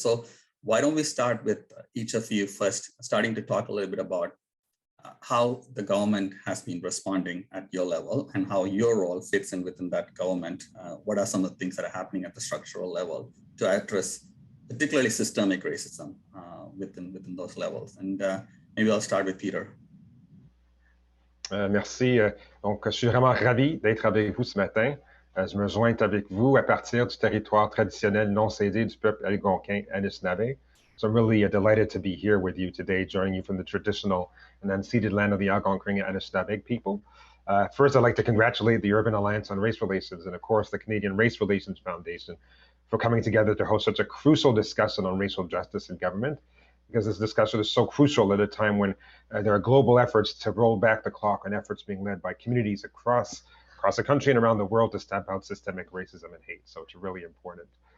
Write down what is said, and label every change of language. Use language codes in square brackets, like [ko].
[en] So why don't we start with each of you first, starting to talk a little bit about how the government has been responding at your level and how your role fits in within that government. What are some of the things that are happening at the structural level to address particularly systemic racism within those levels? And maybe I'll start with Peter. [fr] Merci. Donc, je suis vraiment ravi d'être avec vous ce matin. Je me joins avec vous à partir du territoire traditionnel non cédé du peuple algonquin Anishinaabe. [en] So I'm really delighted to be here with you today, joining you from the traditional and unceded land of the Algonquin Anishinaabe people. First, I'd like to congratulate the Urban Alliance on Race Relations and, of course, the Canadian Race Relations Foundation for coming together to host such a crucial discussion on racial justice in government, because this discussion is so crucial at a time when there are global efforts to roll back the clock on efforts being led by communities across the country and around the world to stamp out systemic racism and hate. So it's really important.